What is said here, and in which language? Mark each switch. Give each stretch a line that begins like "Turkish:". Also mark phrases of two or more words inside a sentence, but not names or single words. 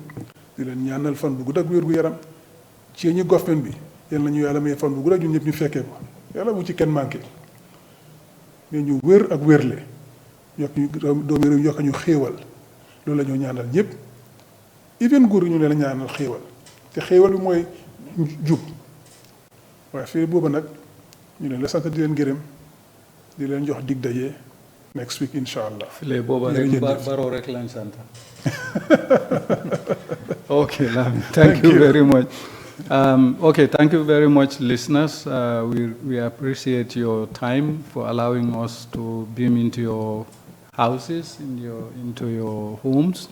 Wolof: di leen ñaanal fan bu gudd ak wér gu yaram ci ñi government bi yal na ñu yàlla may fan bu gudd ak ñun ñëpp ñu fekkee ko yàlla bu ci kenn
French: manqué mais
Wolof: ñu wér ak wérle yokk ñu doomi réew yokk ñu xéewal loolu la ñoo ñaanal ñëpp even nguur ñu leen ñaanal xéewal te xéewal bi mooy jub waaye fii boobu nag ñu leen la sant di leen gërëm di leen jox dig daje
English: next week
Arabic: إن شاء الله.
Wolof: file booba rek baro rek lañ sant.
English: Okay, thank you very much. Thank you very much, listeners. We appreciate your time for allowing us to beam into your houses, into your homes.